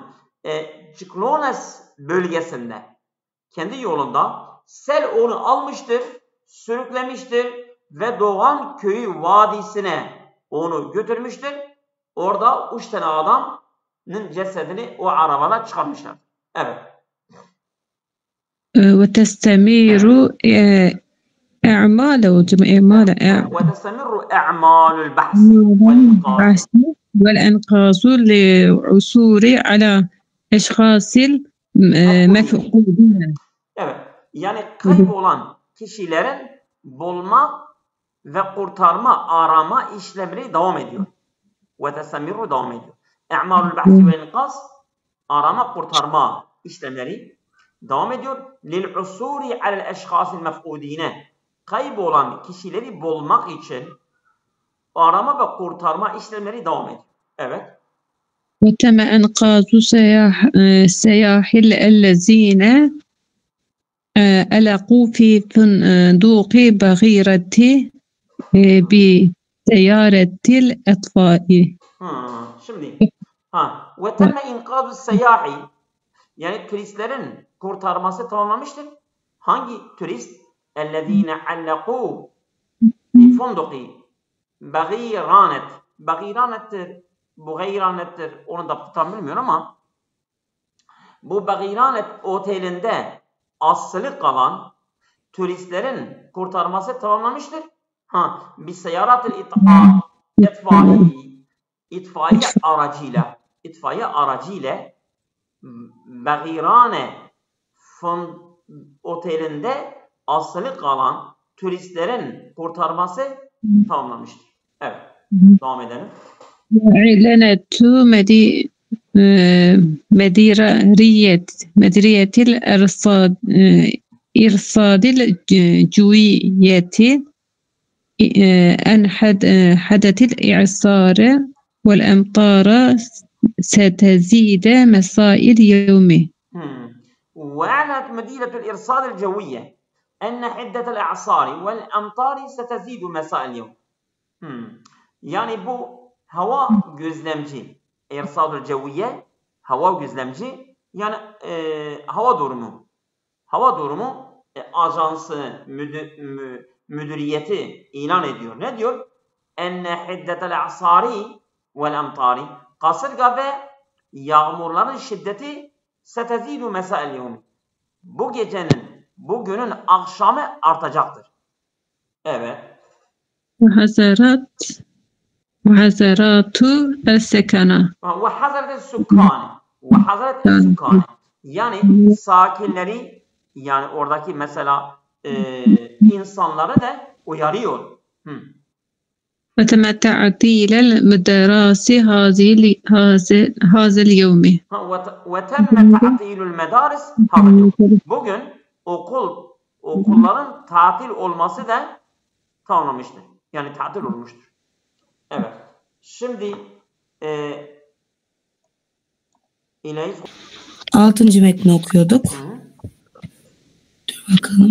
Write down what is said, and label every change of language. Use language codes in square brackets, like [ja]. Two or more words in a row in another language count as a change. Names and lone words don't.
[tr] Ciklones bölgesinde kendi yolunda sel onu almıştır, sürüklemiştir ve Doğan köyü vadisine onu götürmüştür. Orada 3 tane adamın cesedini o arabada çıkarmışlar. Evet. [ar] وتستمر أعمال أعمال البحث والإنقاذ للعثور على أشخاص المفقودين. [tr] Evet. Yani kaybolan kişilerin bulma ve kurtarma, arama işlemleri devam ediyor. وتستمر devam ediyor. [ar] أعمال البحث والإنقاذ, [tr] arama, kurtarma işlemleri devam ediyor. [ar] للعثور على الأشخاص المفقودين, [tr] kaybolan kişileri bulmak için arama ve kurtarma işlemleri devam ediyor. Evet. [ar] وتم إنقاذ السياح الذين ألقوا في فندق بغيرة بسيارة الإطفاء. [tr] Şimdi [ar] وتم إنقاذ السياح, [tr] yani turistlerin kurtarması tamamlamıştır. Hangi turist? [ar] اَلَّذ۪ينَ عَلَّقُوا فِي فُنْدُقِ بَغِيرَانَتْ. [tr] Baghiranet'tir, Bughayranet'tir. Onu da tam bilmiyorum ama bu Baghiranet otelinde asılı kalan turistlerin kurtarması tamamlamıştır. Bir seyarat-ı itfaiye aracıyla Baghirane otelinde asılı kalan turistlerin kurtarması tamamlamıştır. Evet. Devam edelim. [ar] أعلنت مديرية الإرصاد الجوية أن حدث الإعصار والأمطار ستزيد مساء اليوم. وأعلنت مديرية الإرصاد الجوية أن حدة الإعصار والأمطار ستزيد مساء اليوم. [tr] Yani bu hava gözlemci, [ar] الإرصاد الجوية, [tr] hava gözlemci, yani hava durumu ajansı, müdüriyeti ilan ediyor. Ne diyor? [ar] أن حدة الإعصار والأمطار, [tr] kasırga ve yağmurların şiddeti [ar] ستزيد مساء اليوم, [tr] bugünün akşamı artacaktır. Evet. [ar] وحذرات السكنة. وحذرت السكان. [tr] Yani sakinleri, yani oradaki mesela insanları da uyarıyor. [ar] وتم تعطيل المدارس هذا اليوم. وتم تعطيل المدارس هذا اليوم. [tr] Bugün okulların tatil olması da tamamlamıştır. Yani tatil olmuştur. Evet. Şimdi İlahi 6. metni okuyorduk. Dur bakalım.